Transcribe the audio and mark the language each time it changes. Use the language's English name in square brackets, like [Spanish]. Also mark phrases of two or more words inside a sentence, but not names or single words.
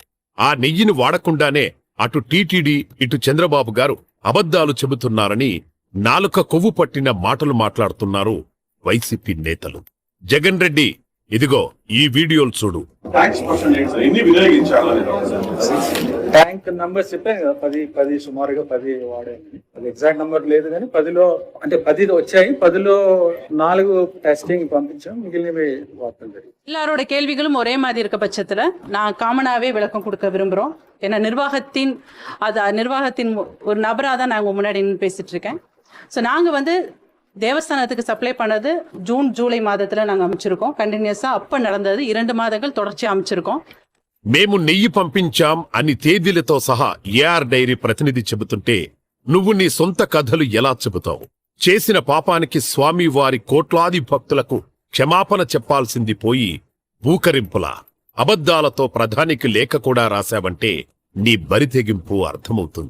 [Telugu] ఆ నెయ్యిని వాడకుండానే అటు టీటీడీ, ఇటు చంద్రబాబు గారు అబద్ధాలు చెబుతున్నారని నాలుక కొవ్వు పట్టిన మాటలు మాట్లాడుతున్నారు వైసీపీ నేతలు. జగన్ రెడ్డి, ఇదిగో ఈ వీడియోలు చూడు. ట్యాంక్ నంబర్ చెప్పాను కదా, 10 సుమారుగా 10 వాడాను. అది ఎగ్జాక్ట్ నంబర్ లేదు కానీ 10లో అంటే 10 వచ్చాయి. [Tamil] 10లో 4 டெஸ்டிங் பம்பிச்சோம், மிగిలినవి வார்த்தல் தெரியும். எல்லாரோட கேள்விகளும் ஒரே மாதிரி இருக்க பட்சத்துல நான் காமனாவே விளக்கம் கொடுக்க விரும்புறோம். ஏன்னா நிர்வாகத்தின் ஒரு நபராக தான் நாங்கள் முன்னாடி பேசிட்டு இருக்கேன். ஸோ நாங்கள் தேவஸ்தானத்துக்கு சப்ளை பண்ணது ஜூன் ஜூலை மாதத்துல நாங்கள் அமைச்சிருக்கோம். கண்டினியூஸா அப்ப நடந்தது 2 மாதங்கள் தொடர்ச்சியா அமைச்சிருக்கோம். [Telugu] మేము నెయ్యి పంపించాం అని తేదీలతో సహా ఏఆర్ డైరీ ప్రతినిధి చెబుతుంటే నువ్వు నీ సొంత కథలు ఎలా చెబుతావు? చేసిన పాపానికి స్వామి వారి కోట్లాది భక్తులకు క్షమాపణ చెప్పాల్సింది పోయి బూకరింపులా అబద్ధాలతో ప్రధానికి లేఖ కూడా రాశావంటే నీ బరితెగింపు అర్థమవుతుంది.